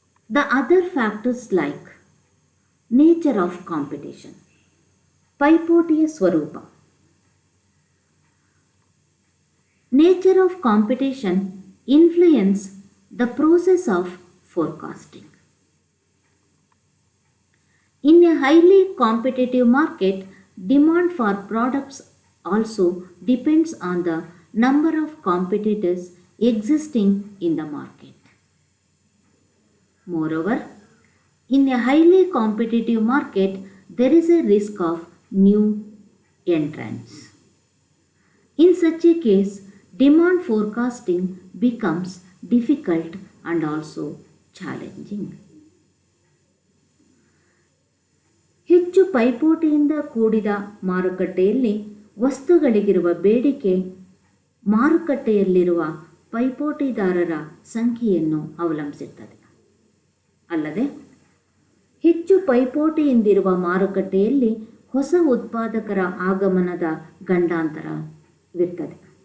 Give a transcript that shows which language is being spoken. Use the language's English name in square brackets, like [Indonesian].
[English] the other factors like nature of competition, [Kannada] ಪೈಪೋಟಿಯ ಸ್ವರೂಪ. [English] Nature of competition influence the process of forecasting. In a highly competitive market, demand for products also depends on the number of competitors existing in the market. Moreover, in a highly competitive market, there is a risk of new entrants. In such a case, demand forecasting becomes difficult and also challenging. [Kannada] ಹೆಚ್ಚು ಪೈಪೋಟಿಯಿಂದ ಕೂಡಿದ ಮಾರುಕಟ್ಟೆಯಲ್ಲಿ ವಸ್ತುಗಳಿಗಿರುವ ಬೇಡಿಕೆ ಮಾರುಕಟ್ಟೆಯಲ್ಲಿರುವ ಪೈಪೋಟಿದಾರರ ಸಂಖ್ಯೆಯನ್ನು ಅವಲಂಬಿಸಿರುತ್ತದೆ. ಅಲ್ಲದೆ ಹೆಚ್ಚು ಪೈಪೋಟಿಯಿಂದಿರುವ ಮಾರುಕಟ್ಟೆಯಲ್ಲಿ ಹೊಸ ಉತ್ಪಾದಕರ ಆಗಮನದ ಗಂಡಾಂತರವಿರುತ್ತದೆ.